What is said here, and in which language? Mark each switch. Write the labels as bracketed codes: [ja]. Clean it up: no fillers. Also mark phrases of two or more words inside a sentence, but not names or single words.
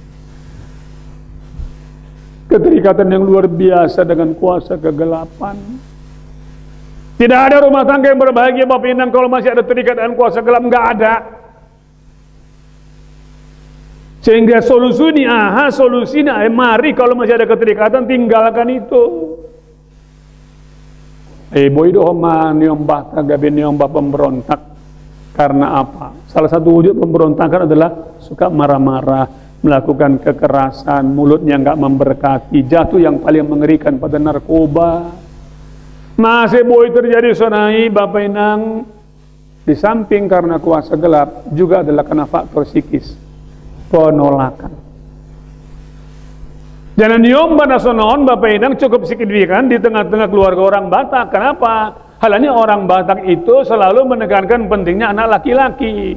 [id] Keterikatan yang luar biasa dengan kuasa kegelapan. Tidak ada rumah tangga yang berbahagia Bapak Inang kalau masih ada terikat dengan kuasa gelap, nggak ada. Sehingga solusinya, mari kalau masih ada keterikatan tinggalkan itu. [bts] Boy dohoma niombah tagabe niombah pemberontak. [id] Karena apa? Salah satu wujud pemberontakan adalah suka marah-marah, melakukan kekerasan, mulutnya nggak memberkati, jatuh yang paling mengerikan pada narkoba. [bts] Masih boy terjadi sonai Bapak Inang. [id] Di samping karena kuasa gelap, juga adalah karena faktor psikis, penolakan. Jangan [bts] diombah nasonon [id] Bapak Inang cukup signifikan di tengah-tengah keluarga orang Batak. Kenapa? Halanya orang Batak itu selalu menekankan pentingnya anak laki-laki.